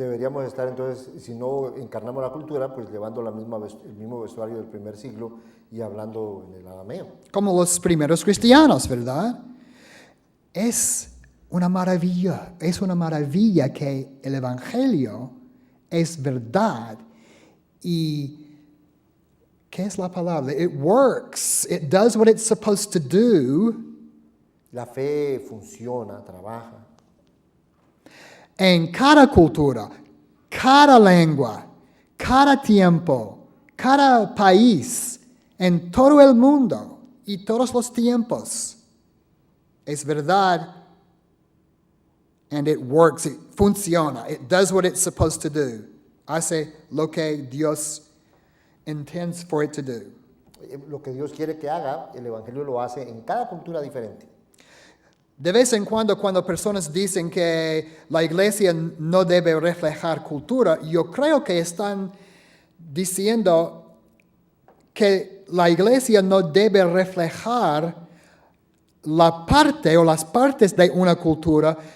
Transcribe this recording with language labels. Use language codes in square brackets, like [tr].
[es] Deberíamos estar entonces, si no encarnamos la cultura, pues llevando el mismo vestuario del primer siglo y hablando en el arameo. Como los primeros cristianos, ¿verdad? Es una maravilla que el Evangelio es verdad y ¿qué es la palabra? [en] It works. It does what it's supposed to do. [es] La fe funciona, trabaja. En cada cultura, cada lengua, cada tiempo, cada país, en todo el mundo y todos los tiempos. Es verdad, [en] and it works, it funciona, it does what it's supposed to do. [es] Hace lo que Dios [en] intends for it to do. [es] Lo que Dios quiere que haga, el Evangelio lo hace en cada cultura diferente. De vez en cuando personas dicen que la iglesia no debe reflejar cultura, yo creo que están diciendo que la iglesia no debe reflejar la parte o las partes de una cultura